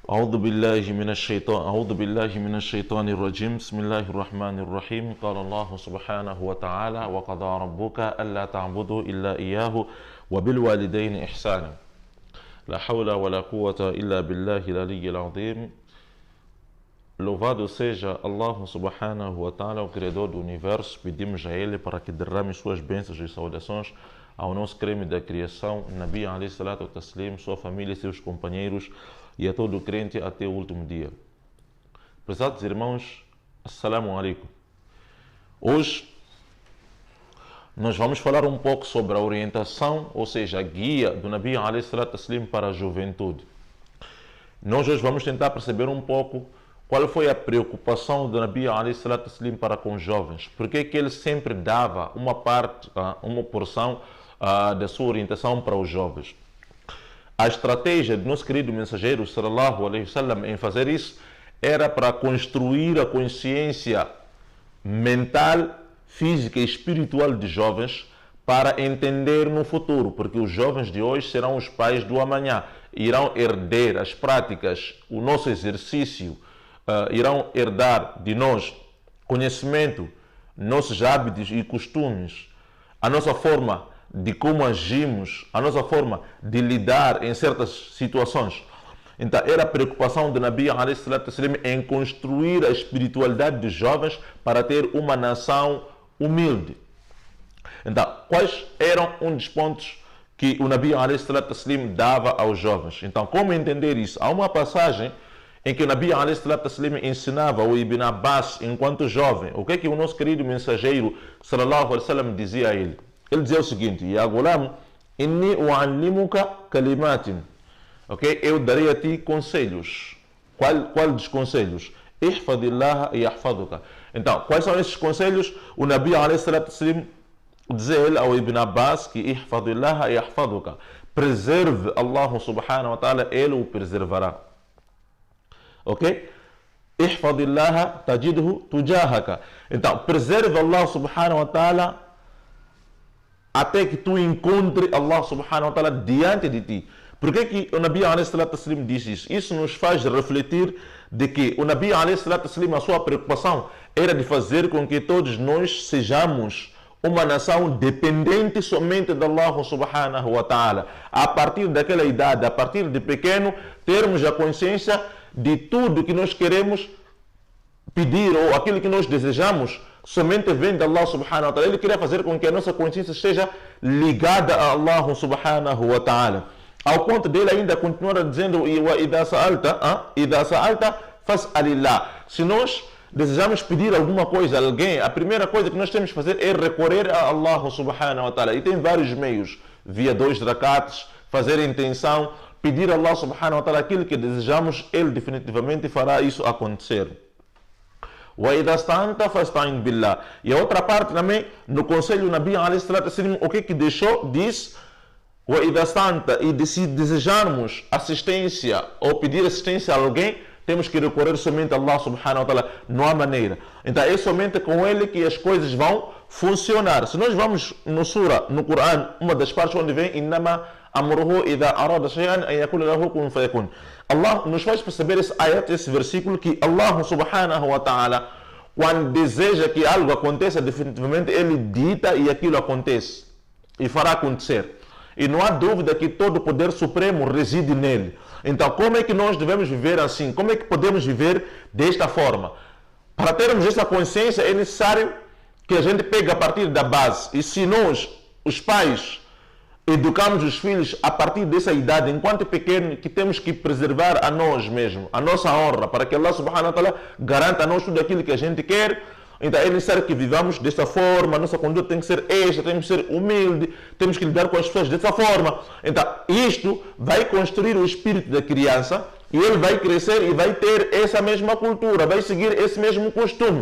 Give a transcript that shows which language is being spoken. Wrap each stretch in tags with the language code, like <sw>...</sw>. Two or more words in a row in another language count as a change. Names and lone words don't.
<ar>أعوذ بالله من الشيطان الرجيم بسم الله الرحمن الرحيم قال الله سبحانه وتعالى وقضى ربك ألا تعبدوا إلا إياه وبالوالدين إحسانا لا حول ولا قوة إلا بالله العلي العظيم.</ar> <pt>Louvado seja Allah</pt> <ar>سبحانه وتعالى,</ar> <pt>o Criador do Universo. Pedimos a Ele para que derrame suas bênçãos e saudações ao nosso creme da criação,</pt> <ar>النبي عليه الصلاة والتسليم,</ar> <pt>sua família, seus companheiros e a todo crente até o último dia. Prezados irmãos,</pt> <ar>السلام عليكم.</ar> <pt>Hoje nós vamos falar um pouco sobre a orientação, ou seja, a guia do</pt> <ar>النبي عليه الصلاة والتسليم</ar> <pt>para a juventude. Nós hoje vamos tentar perceber um pouco qual foi a preocupação do</pt> <ar>النبي عليه الصلاة والتسليم</ar> <pt>para com os jovens. Por que ele sempre dava uma parte, uma porção da sua orientação para os jovens. A estratégia do nosso querido mensageiro</pt> <ar>صلى الله عليه وسلم</ar> <pt>em fazer isso era para construir a consciência mental, física e espiritual de jovens para entender no futuro, porque os jovens de hoje serão os pais do amanhã, irão herdar as práticas, o nosso exercício, irão herdar de nós conhecimento, nossos hábitos e costumes, a nossa forma de como agimos, a nossa forma de lidar em certas situações. Então era a preocupação do</pt> <ar>النبي عليه الصلاة والسلام</ar> <pt>em construir a espiritualidade dos jovens para ter uma nação humilde. Então, quais eram um dos pontos que o</pt> <ar>النبي عليه الصلاة والسلام</ar> <pt>dava aos jovens? Então, como entender isso? Há uma passagem em que o</pt> <ar>النبي عليه الصلاة والسلام</ar> <pt>ensinava o Ibn Abbas enquanto jovem. O que o nosso querido mensageiro</pt> <ar>صلى الله عليه وسلم</ar> <pt>dizia a ele? Ele dizia o seguinte:</pt> <ar>يا غلام إني أعلمك كلمات.</ar> <pt>Ok? Eu darei a ti conselhos. Qual dos conselhos?</pt> <ar>احفظ الله يحفظك.</ar> <pt>Então, quais são esses conselhos? O</pt> <ar>النبي عليه الصلاة والسلام</ar> <pt>dizia ele ao Ibn Abbas que</pt> <ar>احفظ الله يحفظك.</ar> <pt>Preserve Allah</pt> <ar>سبحانه وتعالى,</ar> <pt>ele o preservará. Ok?</pt> <ar>احفظ الله تجده تجاهك.</ar> <pt>Então, preserve Allah</pt> <ar>سبحانه وتعالى</ar> <pt>até que tu encontre Allah</pt> <ar>سبحانه وتعالى</ar> <pt>diante de ti. Por que o</pt> <ar>النبي عليه الصلاة والسلام</ar> <pt>diz isso? Isso nos faz refletir de que o</pt> <ar>النبي عليه الصلاة والسلام,</ar> <pt>a sua preocupação era de fazer com que todos nós sejamos uma nação dependente somente de Allah</pt> <ar>سبحانه وتعالى.</ar> <pt>A partir daquela idade, a partir de pequeno, termos a consciência de tudo que nós queremos pedir ou aquilo que nós desejamos somente vem de Allah</pt> <ar>سبحانه وتعالى.</ar> <pt>Ele queria fazer com que a nossa consciência esteja ligada a Allah</pt> <ar>سبحانه وتعالى.</ar> <pt>Ao ponto dele ainda continuar dizendo:</pt> <ar>إذا سألت فاسأل الله.</ar> <pt>Se nós desejamos pedir alguma coisa a alguém, a primeira coisa que nós temos que fazer é recorrer a Allah</pt> <ar>سبحانه وتعالى.</ar> <pt>E tem vários meios, via 2 rakats, fazer intenção, pedir a Allah</pt> <ar>سبحانه وتعالى</ar> <pt>aquilo que desejamos, ele definitivamente fará isso acontecer. E a outra parte também, no conselho do</pt> <ar>النبي عليه الصلاة والسلام,</ar> <pt>o que deixou? Diz: e se desejarmos assistência ou pedir assistência a alguém, temos que recorrer somente a Allah</pt> <ar>سبحانه وتعالى,</ar> <pt>não há maneira. Então é somente com ele que as coisas vão funcionar. Se nós vamos no Surah, no Coran, uma das partes onde vem</pt> <ar>إنما أمره إذا أراد شيئا أن يقول له كن فيكون.</ar> <pt>Allah nos faz perceber esse ayat, esse versículo, que Allah</pt> <ar>سبحانه وتعالى,</ar> <pt>quando deseja que algo aconteça, definitivamente ele dita e aquilo acontece e fará acontecer. E não há dúvida que todo o poder supremo reside nele. Então, como é que nós devemos viver assim? Como é que podemos viver desta forma? Para termos essa consciência é necessário que a gente pegue a partir da base. E se nós, os pais, educamos os filhos a partir dessa idade, enquanto pequeno, que temos que preservar a nós mesmos, a nossa honra, para que Allah</pt> <ar>سبحانه وتعالى</ar> <pt>garanta a nós tudo aquilo que a gente quer. Então é necessário que vivamos dessa forma, a nossa conduta tem que ser esta, temos que ser humilde, temos que lidar com as pessoas dessa forma. Então isto vai construir o espírito da criança e ele vai crescer e vai ter essa mesma cultura, vai seguir esse mesmo costume.</pt>